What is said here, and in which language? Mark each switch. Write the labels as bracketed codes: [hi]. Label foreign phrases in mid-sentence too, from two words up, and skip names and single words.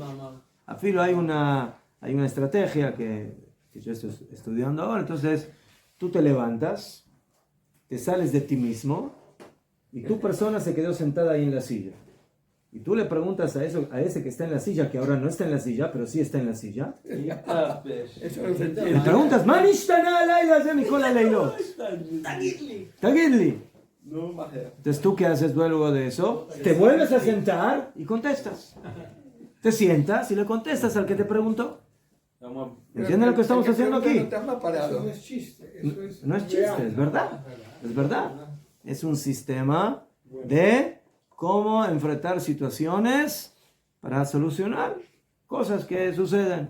[es] A filo hay una estrategia que yo estoy estudiando ahora. Entonces, tú te levantas, te sales de ti mismo y tu persona se quedó sentada ahí en la silla. Y tú le preguntas a ese que está en la silla, que ahora no está en la silla, pero sí está en la silla. Le preguntas, [he] מה נשתנה הלילה הזה מכל הלילות. Tagidli. [es] Entonces, ¿tú qué haces luego de eso? Te vuelves a sentar y contestas. Te sientas y le contestas al que te preguntó. ¿Entienden lo que estamos haciendo aquí? Eso no es chiste. No es chiste, es verdad. Es verdad. Es un sistema de cómo enfrentar situaciones para solucionar cosas que suceden.